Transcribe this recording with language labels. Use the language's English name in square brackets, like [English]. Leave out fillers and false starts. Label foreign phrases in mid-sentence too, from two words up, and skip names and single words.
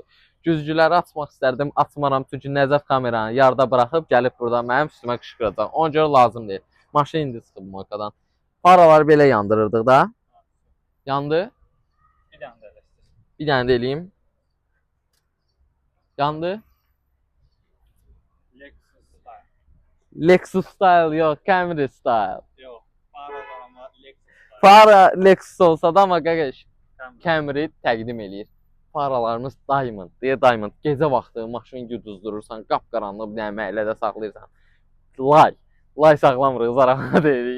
[Azerbaijani] Güzgüləri açmaq istərdim, açmaram çünki Nəcəf kameranı yarda buraxıb gəlib burada mənim üstümə qışqıracaq. Ona görə lazım deyil. Maşın indi çıxıb mokadan. Faraları belə yandırırdıq da. Yandı. Bir dənə də eləsin. Bir dənə də eləyim. Yandı. [English] Lexus style. Lexus style yox, Camry style. [Azerbaijani] Yox, fara var amma [English] Lexus style. [Azerbaijani] Fara Lexus olsa da amma qaqaş Camry təqdim eləyir. Faralarımız Diamond, Diamond. Gecə vaxtı maşını güduzdurursan, qapqaranlıq bir dənə məhəllədə saxlayırsan. Lay saxlamırıq, zarafat deyirik.